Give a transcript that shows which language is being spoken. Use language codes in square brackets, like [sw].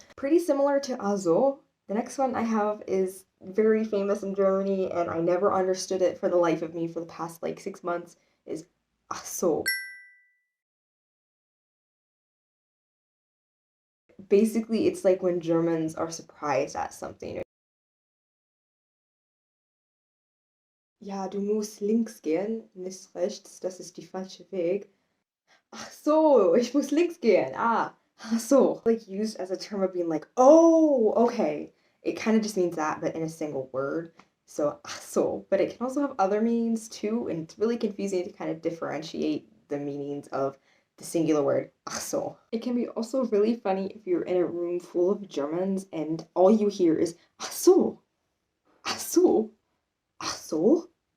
[en] Pretty similar to also. The next one I have is very famous in Germany, and I never understood it for the life of me for the past like 6 months. Is ach so. Basically, it's like when Germans are surprised at something. [de] Ja, du musst links gehen, nicht rechts, das ist die falsche Weg. Ach so, ich muss links gehen. Ah, ach so. [en] Like used as a term of being like, oh, okay. It kind of just means that, but in a single word. So, ach so. But it can also have other meanings too, and it's really confusing to kind of differentiate the meanings of the singular word, ach so. It can be also really funny if you're in a room full of Germans and all you hear is, ach so, ach so, ach so.